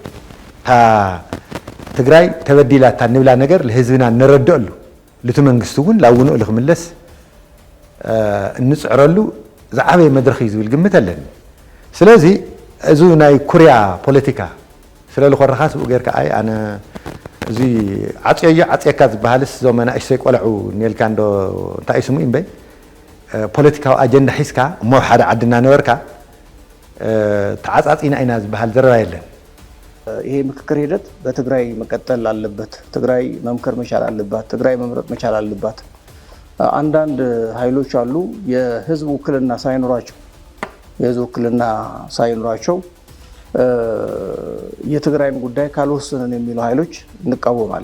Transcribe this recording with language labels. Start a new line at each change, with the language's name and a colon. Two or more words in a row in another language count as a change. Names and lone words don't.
Tigrinya: ትግራይ ተበዲላታ ንብላ ነገር ለህዝብና ንረድአሉ ልቱ መንግስቱ ግን ላውንኡ ልክምለስ እንፅዕረሉ ዝዓበየ መድረኽ እዩ ዝብል ግምት ኣለኒ ስለዚ እዚ ናይ ኩርያ ፖለቲካ ስለዝኮረኻ ስብኡ ጌርካ ኣይ ኣነ እዚ ዓፅዮ ዓፅየካ ዝበሃልስ ዞም መናእሰይ ቆልዑ ኔልካ እንዶ እንታይ እዩ ስሙ እዩ እምበይ ፖለቲካዊ ኣጀንዳ ሒዝካ እሞ ሓደ ዓድና ነበርካ ተዓፃፂና ኢና ዝበሃል ዘረባ የለን
Amharic: ይሄ ምክክር ሂደት በትግራይ መቀጠል አለበት ትግራይ መምከር መቻል አለባት ትግራይ መምረጥ መቻል አለባት አንዳንድ ኃይሎች አሉ የህዝብ ውክልና ሳይኖራቸው የህዝብ ውክልና ሳይኖራቸው የትግራይን ጉዳይ ካልወሰነን የሚሉ ኃይሎች እንቃወማለን